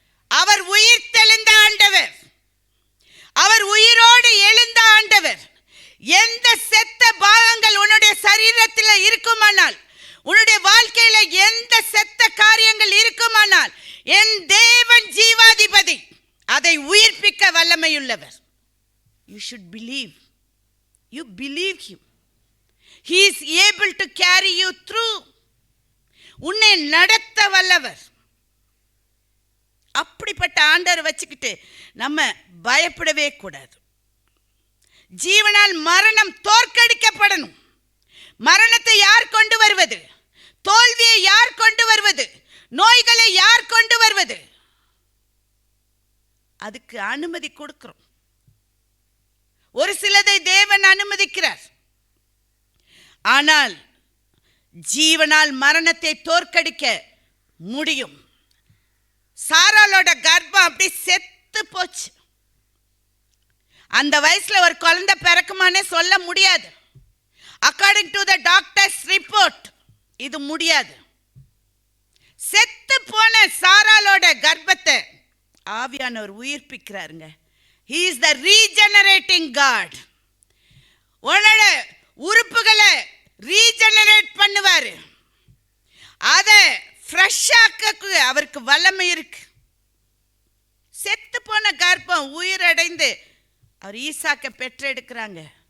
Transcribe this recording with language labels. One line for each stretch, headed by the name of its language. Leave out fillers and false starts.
Tamil: அவர் உயிர் தெளிந்த ஆண்டவர், அவர் உயிரோடு எழுந்த ஆண்டவர். எந்த செத்த பாகங்கள் உன்னுடைய சரீரத்தில் இருக்குமானால், உன்னுடைய வாழ்க்கையில எந்த செத்த காரியங்கள் இருக்குமானால், என் தேவன் ஜீவாதிபதி அதை உயிர்ப்பிக்க வல்லமையுள்ளவர்.
English: You should believe. You believe him. He is able to carry you through.
Tamil: உன்னை நடத்த வல்லவர். அப்படிப்பட்ட ஆண்டவர் வச்சுக்கிட்டு நம்ம பயப்படவே கூடாது. ஜீவனால் மரணம் தோற்கடிக்கப்படணும். மரணத்தை யார் கொண்டு வருவது? தோல்வியை யார் கொண்டு வருவது? நோய்களை யார் கொண்டு வருவது? அதுக்கு அனுமதி கொடுக்கிறோம். ஒரு சிலதை தேவன் அனுமதிக்கிறார். ஆனால் ஜீவனால் மரணத்தை தோற்கடிக்க முடியும். சாராளோட கர்ப்பம் அப்படி செத்து போச்சு. அந்த வயசுல ஒரு குழந்தை பிறக்குமானே சொல்ல முடியாது.
English: According to the doctors report இது முடியாது.
Tamil: செத்து போன சாராளோட கர்ப்பத்தை ஆவியானவர் உயிர்ப்பிக்கிறாருங்க.
English: He is the regenerating God.
Tamil: உன்னோட உறுப்புகளை ரீஜெனரேட் பண்ணுவாரு. அதை ஃப்ரெஷ்ஷாக்க அவருக்கு வல்லமை இருக்கு. செத்து போன கர்ப்பம் உயிரடைந்து அவர் ஈசாக்க பெற்றெடுக்கிறாங்க.